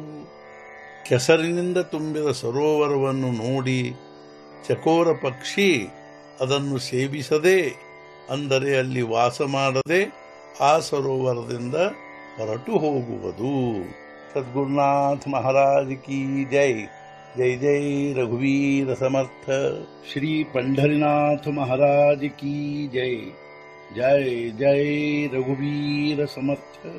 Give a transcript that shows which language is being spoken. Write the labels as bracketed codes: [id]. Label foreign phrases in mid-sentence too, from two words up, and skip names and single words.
[kn] ಕೆಸರಿನಿಂದ ತುಂಬಿದ ಸರೋವರವನ್ನು ನೋಡಿ ಚಕೋರ ಪಕ್ಷಿ ಅದನ್ನು ಸೇವಿಸದೆ ಅಂದರೆ ಅಲ್ಲಿ ವಾಸ ಮಾಡದೆ ಆ ಸರೋವರದಿಂದ ಹೊರಟು ಹೋಗುವುದು। [hi] सद्गुरुनाथ महाराज की जय। [mr] जय जय रघुवीर समर्थ। [hi] ಶ್ರೀ पंढरीनाथ महाराज की जय। [mr] जय जय रघुवीर समर्थ।